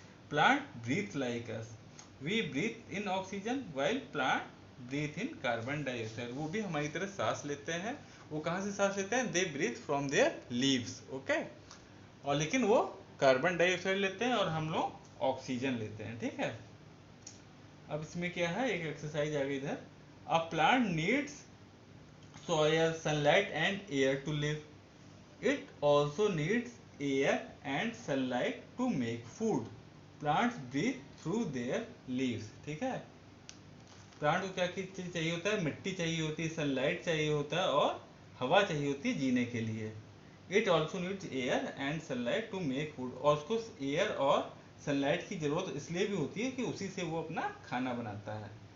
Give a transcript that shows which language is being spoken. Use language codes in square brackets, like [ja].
[en] Plant breathe like us, we breathe in oxygen while plant breathe in carbon dioxide. [hi] वो भी हमारी तरह सांस लेते हैं। वो कहाँ से सांस लेते हैं? [en] They breathe from their leaves, okay. [hi] और लेकिन वो कार्बन डाइऑक्साइड लेते हैं और हम लोग ऑक्सीजन लेते हैं, ठीक है। अब इसमें क्या है, एक एक्सरसाइज आ गई इधर। [en] A plant needs soil, sunlight and air to live. It also needs air and sunlight to make food. Plants breathe through their leaves, [hi] ठीक है। प्लांट को क्या चीज चाहिए होता है? मिट्टी चाहिए होती है, सनलाइट चाहिए होता है और हवा चाहिए होती है जीने के लिए। [en] it also needs air and sunlight to make food, [hi] और उसको एयर और सनलाइट की जरूरत इसलिए भी होती है कि उसी से वो अपना खाना बनाता है।